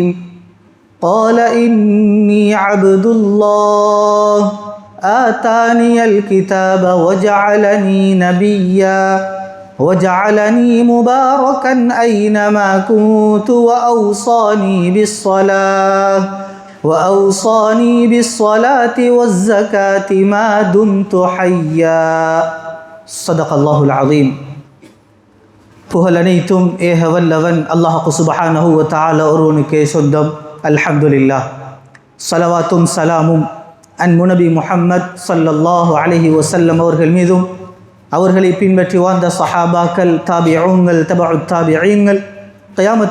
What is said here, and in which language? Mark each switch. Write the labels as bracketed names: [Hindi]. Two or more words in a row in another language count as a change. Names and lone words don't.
[Arabic] قال إني عبد الله آتاني الكتاب وجعلني نبيا وجعلني مباركا أينما كنت وأوصاني بالصلاة والزكاة ما دمت حيا. صدق الله العظيم. [Tamil] புகழனைத்தும் ஏக வல்லவன் அல்லாஹ் [Arabic] سبحانه وتعالى [Tamil] ஒருவனுக்கே சொந்தம். அல்ஹம்துலில்லாஹ். ஸலவாத்தும் சலாமும் அன்முநபி முஹம்மத் [Arabic] صلى الله عليه وسلم [Tamil] அவர்கள் மீதும், அவர்களை பின்பற்றி வாழ்ந்த சஹாபாக்கள், தாபிஊன்கள், தபஉத் தாபிஈன்கள், கியாமத்